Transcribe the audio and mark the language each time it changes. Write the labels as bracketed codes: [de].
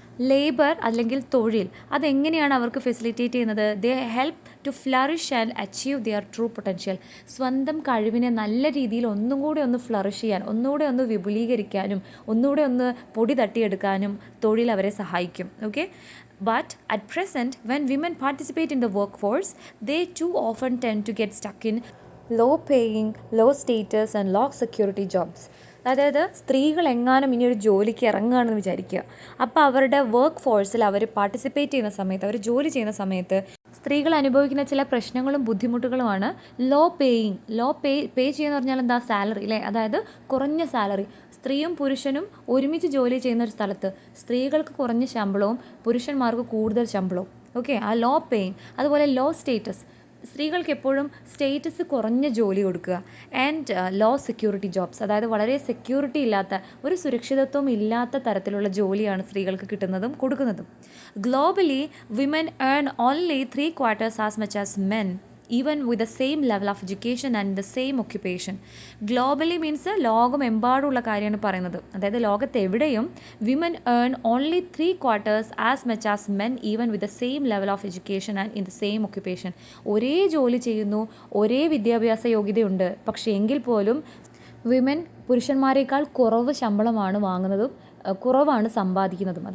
[ml] Labour അല്ലെങ്കിൽ തൊഴിൽ അതെങ്ങനെയാണ് അവർക്ക് ഫെസിലിറ്റേറ്റ് ചെയ്യുന്നത്? [en] They help to flourish and achieve their true potential. [ml] സ്വന്തം കഴിവിനെ നല്ല രീതിയിൽ ഒന്നും കൂടെ ഒന്ന് ഫ്ലറിഷ് ചെയ്യാൻ, ഒന്നുകൂടെ ഒന്ന് വിപുലീകരിക്കാനും, ഒന്നുകൂടെ ഒന്ന് പൊടി തട്ടിയെടുക്കാനും തൊഴിൽ അവരെ സഹായിക്കും. [en] Okay, but at present when women participate in the workforce, they too often tend to get stuck in low paying, low status and low security jobs. [ml] അതായത് സ്ത്രീകൾ എങ്ങാനും ഇനി ഒരു ജോലിക്ക് ഇറങ്ങുകയാണെന്ന് വിചാരിക്കുക. അപ്പോൾ അവരുടെ വർക്ക് ഫോഴ്സിൽ അവർ പാർട്ടിസിപ്പേറ്റ് ചെയ്യുന്ന സമയത്ത്, അവർ ജോലി ചെയ്യുന്ന സമയത്ത് സ്ത്രീകൾ അനുഭവിക്കുന്ന ചില പ്രശ്നങ്ങളും ബുദ്ധിമുട്ടുകളുമാണ് ലോ പേ ചെയ്യുന്ന പറഞ്ഞാൽ എന്താ? സാലറി അല്ലേ, അതായത് കുറഞ്ഞ സാലറി. സ്ത്രീയും പുരുഷനും ഒരുമിച്ച് ജോലി ചെയ്യുന്ന ഒരു സ്ഥലത്ത് സ്ത്രീകൾക്ക് കുറഞ്ഞ ശമ്പളവും പുരുഷന്മാർക്ക് കൂടുതൽ ശമ്പളവും. ഓക്കെ, ആ ലോ പേയിങ്. അതുപോലെ ലോ സ്റ്റേറ്റസ്, സ്ത്രീകൾക്ക് എപ്പോഴും സ്റ്റേറ്റസ് കുറഞ്ഞ ജോലി കൊടുക്കുക. [en] and low security jobs, [ml] അതായത് വളരെ സെക്യൂരിറ്റി ഇല്ലാത്ത, ഒരു സുരക്ഷിതത്വം ഇല്ലാത്ത തരത്തിലുള്ള ജോലിയാണ് സ്ത്രീകൾക്ക് കിട്ടുന്നതും കൊടുക്കുന്നതും. [en] Globally women earn only 3/4 as much as men, even with the same level of education and the same occupation. [ml] Globally means ലോകമെമ്പാടുള്ള കാര്യമാണ് പറയുന്നത്. അതായത് ലോകത്ത് എവിടെയും [en] Women earn only 3/4 as much as men even with the same level of education and in the same occupation. [ml] ഒരേ ജോലി ചെയ്യുന്നു, ഒരേ വിദ്യാഭ്യാസ യോഗ്യതയുണ്ട്, പക്ഷേ എങ്കിൽ പോലും വിമൻ പുരുഷന്മാരെക്കാൾ കുറവ് ശമ്പളമാണ് വാങ്ങുന്നതും കുറവാണ് സമ്പാദിക്കുന്നതും.